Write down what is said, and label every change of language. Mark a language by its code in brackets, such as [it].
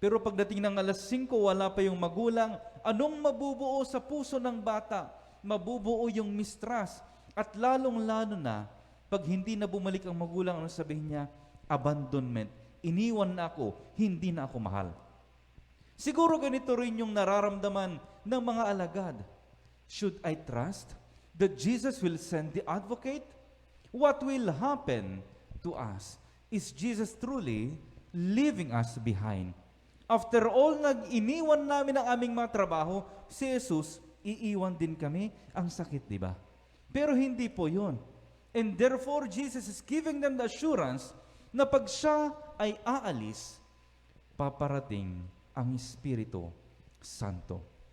[tl] Pero pagdating ng alas 5, wala pa yung magulang, anong mabubuo sa puso ng bata? Mabubuo yung mistrust. At lalong-lalo na, pag hindi na bumalik ang magulang, ano sabihin niya? Abandonment. Iniwan na ako, hindi na ako mahal. Siguro ganito rin yung nararamdaman ng mga alagad. [en] Should I trust that Jesus will send the advocate? What will happen to us? Is Jesus truly leaving us behind? After all, [tl] nag-iniwan namin ang aming mga trabaho, si Jesus, iiwan din kami. Ang sakit, di ba? Pero hindi po yun. [en] And therefore, Jesus is giving them the assurance [tl] na pag siya ay aalis, paparating ang Espiritu Santo.